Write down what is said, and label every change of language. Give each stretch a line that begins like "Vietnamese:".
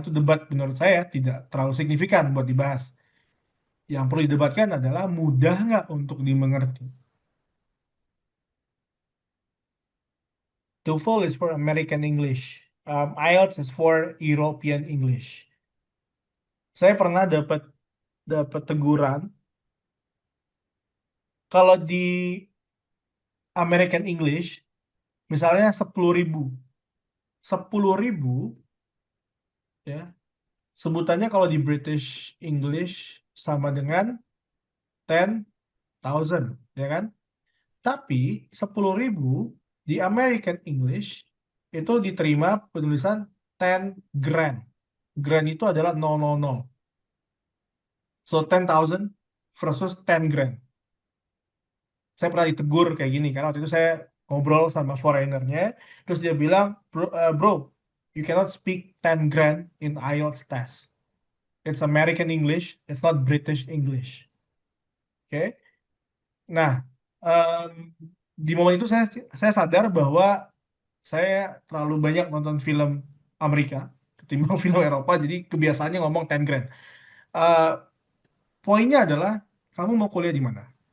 Indonesian: Itu debat menurut saya tidak terlalu signifikan buat dibahas. Yang perlu didebatkan adalah mudah nggak untuk dimengerti.
English: TOEFL is for American English. IELTS is for European English.
Indonesian: Saya pernah dapat dapat teguran kalau di American English, misalnya 10.000. 10.000 ya, sebutannya kalau di British English sama dengan 10,000, ya kan? Tapi 10.000 di American English itu diterima penulisan 10 grand. Grand itu adalah 000.
English: So 10,000 versus 10 grand.
Indonesian: Saya pernah ditegur kayak gini karena waktu itu saya ngobrol sama foreignernya, terus dia bilang, bro,
English: you cannot speak 10 grand in IELTS test. It's American English, it's not British English.
Indonesian: Oke. Nah, em, di momen itu saya sadar bahwa saya terlalu banyak nonton film Amerika ketimbang film Eropa, jadi kebiasaannya ngomong 10 grand. Eh, Poinnya adalah kamu mau kuliah di mana?